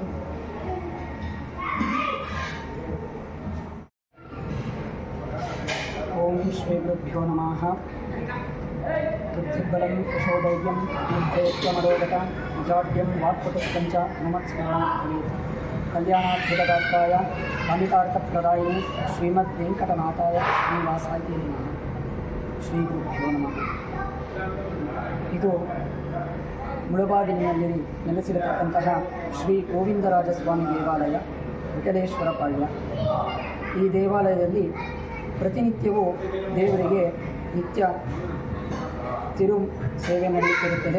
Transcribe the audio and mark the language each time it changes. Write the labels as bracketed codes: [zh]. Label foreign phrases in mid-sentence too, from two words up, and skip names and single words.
[sa] ఓం శ్రీ గురుభ్యో నమః. బుద్ధిబలం యశోధైర్యం నిర్భయత్వమరోగత నిజాడ్యం వాక్పటుత్వం చ మమస్మరణాత్ కళ్యాణాద్భుతగాత్రాయ అమితార్థప్రదాయిని శ్రీమద్ వెంకటనాథాయ శ్రీవాసాయ నమః. ಶ್ರೀ ಗುರುಭ್ಯೋ ನಮಃ. [kn] ಇದು ಮುಳಬಾಗಿಲಿನಲ್ಲಿ ನೆಲೆಸಿರತಕ್ಕಂತಹ ಶ್ರೀ ಗೋವಿಂದರಾಜಸ್ವಾಮಿ ದೇವಾಲಯ, ವಿಠಲೇಶ್ವರ ಪಾಳ್ಯ. ಈ ದೇವಾಲಯದಲ್ಲಿ ಪ್ರತಿನಿತ್ಯವೂ ದೇವರಿಗೆ ನಿತ್ಯ ತಿರು ಸೇವೆ ನಡೆಯುತ್ತಿರುತ್ತದೆ.